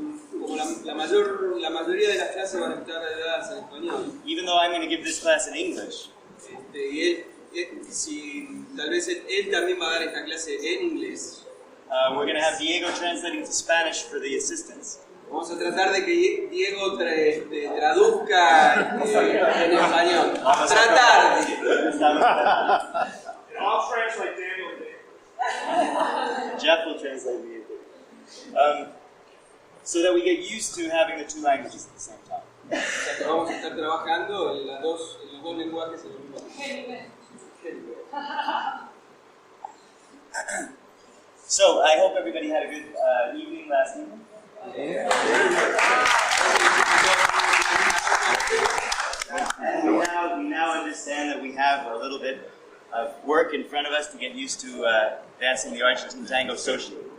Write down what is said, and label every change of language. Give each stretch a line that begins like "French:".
Spanish: Como la mayoría de las clases van a estar dadas en español.
English: Even though I'm going to give this class in English.
Spanish: Y tal vez él también va a dar esta clase en inglés.
English: We're going to have Diego translating to Spanish for the assistants.
Spanish: Vamos a tratar de que Diego traduzca en español. Tratar.
English: I'll translate Daniel. Jeff will translate me. So that we get used to having the two languages at the same time.
Spanish: Vamos a estar trabajando en los dos lenguajes en el mismo tiempo.
English: So I hope everybody had a good evening last evening. And we now understand that we have a little bit of work in front of us to get used to dancing the Argentine tango socially.